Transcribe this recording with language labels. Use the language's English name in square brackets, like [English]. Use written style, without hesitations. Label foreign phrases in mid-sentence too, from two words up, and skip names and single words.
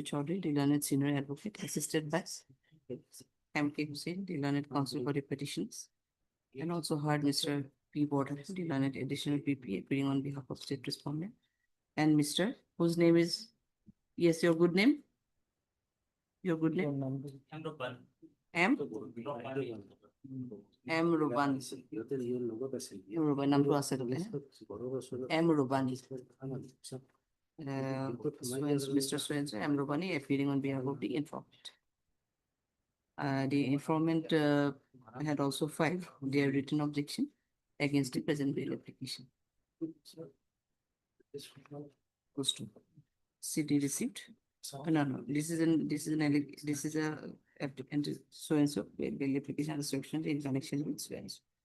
[English] Chaudhary, the learned senior advocate, assisted by M.K. Hussain, the learned counsel for the petitions. And also heard Mr. P. Border, the learned additional PP, appearing on behalf of state respondent. And Mr. whose name is, yes, your good name? Your good name? M. M. Rubani. M. Rubani, [Assamese] নামটো আছে তাতে, [English] M. Rubani. Mr. Swenso, M. Rubani, appearing on behalf of the informant. The informant had also filed their written objection against the present bail application. Goes to CD receipt. No, this is a applicant so and so bail application instruction in connection with so and so.